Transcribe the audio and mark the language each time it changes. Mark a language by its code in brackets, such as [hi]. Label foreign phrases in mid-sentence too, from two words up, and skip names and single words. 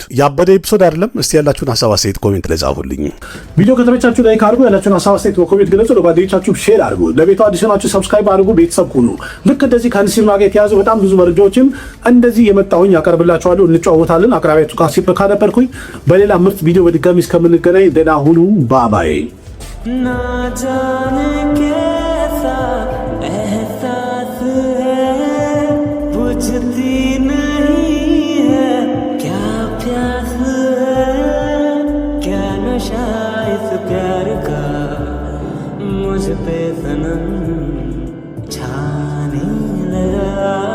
[am] ያበደ ኤፒሶድ አይደለም? እስቲ ያላችሁን ሀሳብ አስተያየት ኮሜንት ላይ ጻፉልኝ። ቪዲዮ ከተመቻችሁ ላይክ አድርጉ፣ ያላችሁን ሀሳብ አስተያየት በኮሜንት ግለጹ፣ ለጓደኞቻችሁ ሼር አድርጉ፣ ለቤቱ አዲስ ናችሁ ሰብስክራይብ አድርጉ፣ ቤተሰብ ሁኑ። ልክ እንደዚህ ከሲኒማ ጋር የተያዙ በጣም ብዙ መረጃዎችን እንደዚህ የመጣሁኝ ያቀርብላችኋለሁ፣ እንጫወታለን። አቅራቢያችሁ ካሲፕ ካነበርኩኝ በሌላ ምርጥ ቪዲዮ በድጋሚ እስከምንገናኝ ደህና ሁኑ። ባባይ [hi] ना जाने कैसा एहसास है बुझती नहीं है क्या प्यास है क्या नशा इस प्यार का मुझ पे सनम छाने लगा